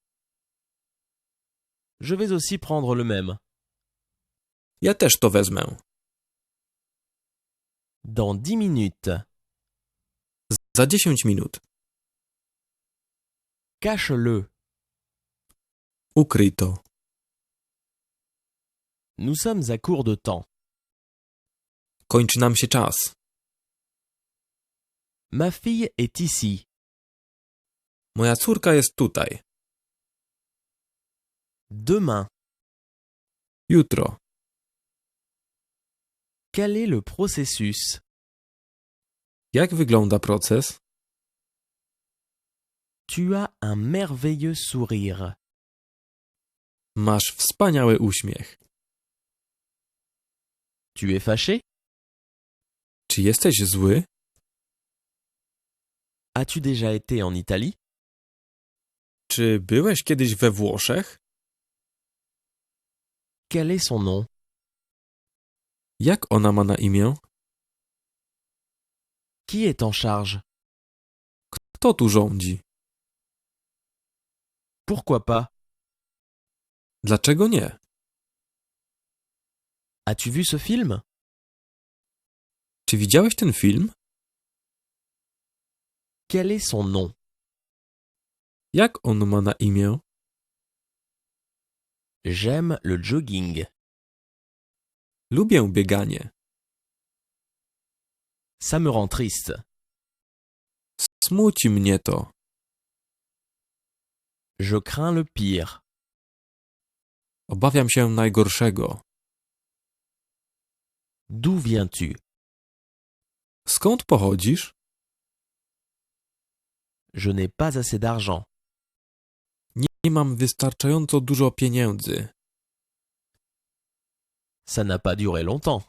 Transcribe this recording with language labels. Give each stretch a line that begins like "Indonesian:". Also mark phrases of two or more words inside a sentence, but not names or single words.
French: Je vais aussi prendre le même.
Polish: Ja też to wezmę.
French: Dans 10 minutes.
Polish: Za 10 minut.
French: Cache-le.
Polish: Ukryj to.
French: Nous sommes à court de temps.
Polish: Kończy nam się czas.
French: Ma fille est ici.
Polish: Moja córka jest tutaj.
French: Demain.
Polish: Jutro.
French: Quel est le processus?
Polish: Jak wygląda proces?
French: Tu as un merveilleux sourire.
Polish: Masz wspaniały uśmiech.
French: Tu es fâché?
Polish: Czy jesteś zły?
French: As-tu déjà été en Italie?
Polish: Czy byłeś kiedyś we Włoszech?
French: Quel est son nom?
Polish: Jak ona ma na imię?
French: Qui est en charge?
Polish: Kto tu rządzi?
French: Pourquoi pas?
Polish: Dlaczego nie?
French: As-tu vu ce film?
Polish: Czy widziałeś ten film?
French: Quel est son nom?
Polish: Jak on ma na imię?
French: J'aime le jogging.
Polish: Lubię bieganie.
French: Ça me rend triste.
Polish: Smuci mnie to.
French: Je crains le pire.
Polish: Obawiam się najgorszego.
French: D'où viens-tu?
Polish: Skąd pochodzisz?
French: Je n'ai pas assez d'argent.
Polish: Nie mam wystarczająco dużo pieniędzy.
French: Ça n'a pas duré longtemps.